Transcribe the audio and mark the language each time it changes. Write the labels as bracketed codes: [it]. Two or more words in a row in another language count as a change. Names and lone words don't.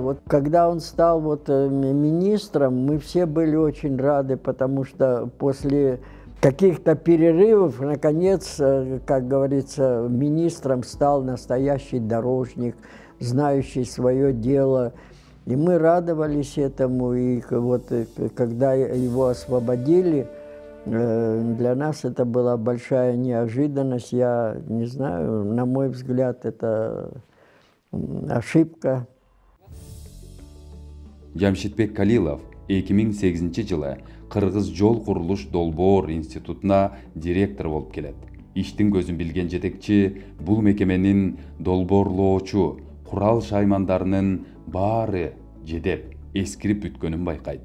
[ru] Вот когда он стал министром, мы все были очень рады, потому что после каких-то перерывов, наконец, как говорится, министром стал настоящий дорожник, знающий свое дело. И мы радовались этому, и вот когда его освободили, для нас это была большая неожиданность. Я не знаю, на мой взгляд, это ошибка. [ky] Жамшидбек Калилов 2008 жылы Кыргыз жол курулуш Долбоор институтуна директор болуп келет. Иштин көзүн билген жетекчи бул мекеменин долбоорлоочу курал шаймандарынын баары жедеп, эскирип бүткөнүн байкайт.